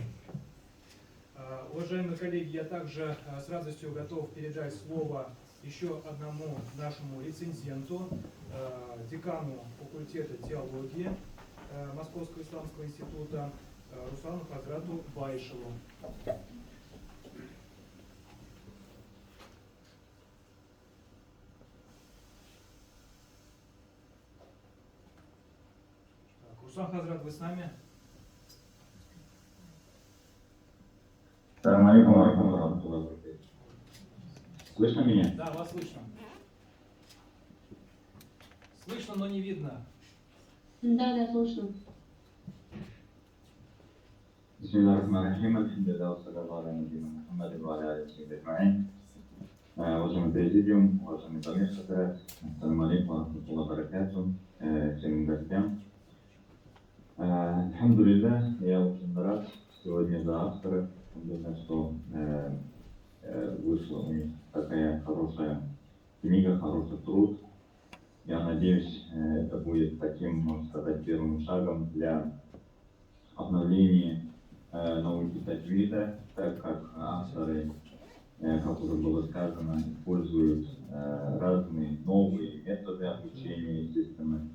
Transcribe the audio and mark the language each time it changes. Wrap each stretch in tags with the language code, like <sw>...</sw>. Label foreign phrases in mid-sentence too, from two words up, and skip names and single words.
<ru>Уважаемые коллеги, я также с радостью готов передать слово еще одному нашему рецензенту, декану факультета теологии Московского исламского института Руслану Хазрату Байшеву. Руслан Хазрат, вы с нами?</ru> <ar>السلام عليكم ورحمة الله وبركاته.</ar> <ru>Слышно меня? Да, вас слышно. Слышно, но не видно. Да, слушаю.</ru> <ar>بسم الله الرحمن الرحيم. الحمد لله، والسلام على نبينا محمد و على آله و أجمعين.</ar> <ru>Уважаемый президиум, уважаемый Дамир Хазрат,</ru> <ar>السلام عليكم ورحمة الله وبركاته.</ar> <ru>Всем гостям. Альхамдулиллах, я очень рад сегодня за авторов видно, что вышла у них такая хорошая книга, хороший труд. Я надеюсь, это будет таким, можно сказать, первым шагом для обновления науки таджвида, так как авторы, как уже было сказано, используют разные новые методы обучения, естественно.</ru>